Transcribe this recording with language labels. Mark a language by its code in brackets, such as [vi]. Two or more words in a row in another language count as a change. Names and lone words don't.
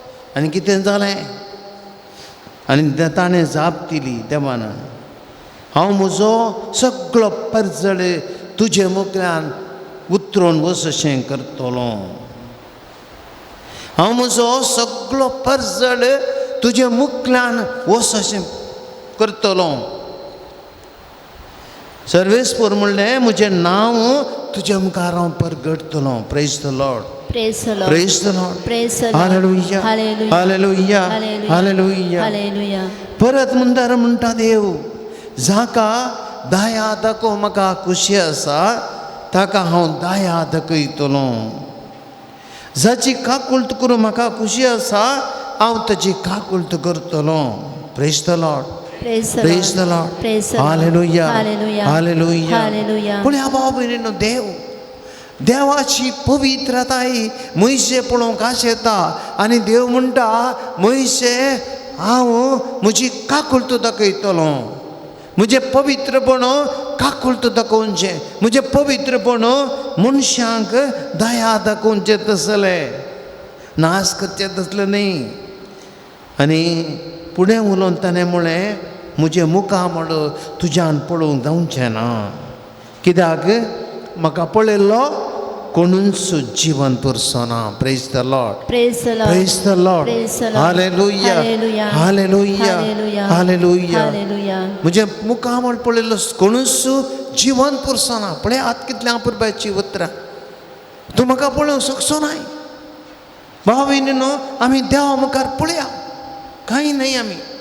[kok] आनी कितें जालें आनी ताणें जाप दिली देवान हांव म्हजो सगळो परजळ तुजे मुखल्यान उतरून वचशें करतलो हांव म्हजो सगळो परजळ तुजे मुखल्यान वचशें करतलो सर्वेस्पर म्हणलें म्हजें नांव तुजे मुखार हांव परगटतलो [en] Praise the Lord Praise the Lord. Praise the Lord Praise the Lord. हालेलुया Hallelujah. हालेलुया Hallelujah. हालेलुया Hallelujah. [kok] परत म्हणटार म्हणटा देव जाका दया दाखोवंक म्हाका खुशी आसा ताका हांव दया दाखयतलो जाची काकुळट करूं म्हाका खुशी आसा हांव ताची काकुळट करतलो [en] Praise the Lord Praise the Praise the Lord. लॉर्ड Praise the Lord. हालेलुया Hallelujah. हालेलुया Hallelujah. [kok] पूण ह्या भाव भयणीनो देवाची पवित्रताय मयशे पळोवंक आश येता आनी देव म्हणटा मयशे हांव म्हजी काकुळट दाखयतलो म्हजें पवित्रपण काकुळट दाखोवचें म्हजें पवित्रपण मनशांक दया दाखोवचें तसलें नाश करचें तसलें न्ही आनी फुडें उलोवन ताणें म्हळें म्हजें मुखामळ तुज्यान पळोवंक जावचें ना कित्याक म्हाका पळयल्लो कोणूच जिवन पुरसोना [en] Praise the Lord Praise the Lord. Praise the Lord Praise the Lord. हालेलुया Hallelujah. हालेलुया Hallelujah. हालेलुया Hallelujah. [kok] म्हजें मुखामळ पळयल्लो कोणूच जिवन पुरसोना पळय आतां कितल्या पुरबाची उतरां तूं म्हाका पळोवंक शकचो नाय भाव भयणीनो आमी देवा मुखार पळया कांय नाही आमी